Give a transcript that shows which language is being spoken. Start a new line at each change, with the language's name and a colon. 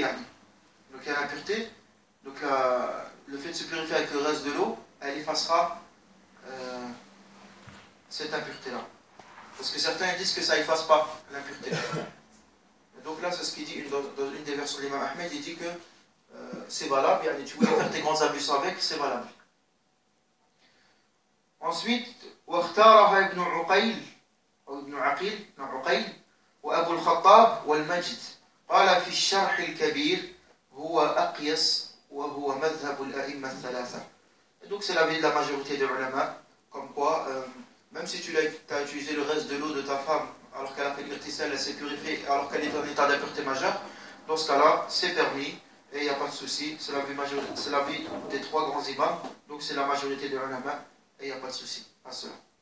French: Donc il y a l'impureté, donc le fait de se purifier avec le reste de l'eau, elle effacera cette impureté-là. Parce que certains disent que ça efface pas l'impureté. Donc là, c'est ce qu'il dit dans une des versions de l'imam Ahmed, il dit que c'est valable, tu voulais faire tes grandes ablutions avec, c'est valable.
Arabic: Ensuite, واختارها ابن عقيل أو ابن عقيل وأبو الخطاب والمجد قال في الشرح الكبير هو أقيس وهو مذهب الأئمة الثلاثة.
French: Donc c'est l'avis de la majorité des ulama, comme quoi, même si tu as utilisé le reste de l'eau de ta femme alors qu'elle a fait l'irtisal, elle s'est purifiée, alors qu'elle est en état d'impureté majeure, dans ce cas-là, c'est permis. Et il n'y a pas de souci, c'est l'avis des trois grands imams, donc c'est la majorité des ulama, et il n'y a pas de souci à cela.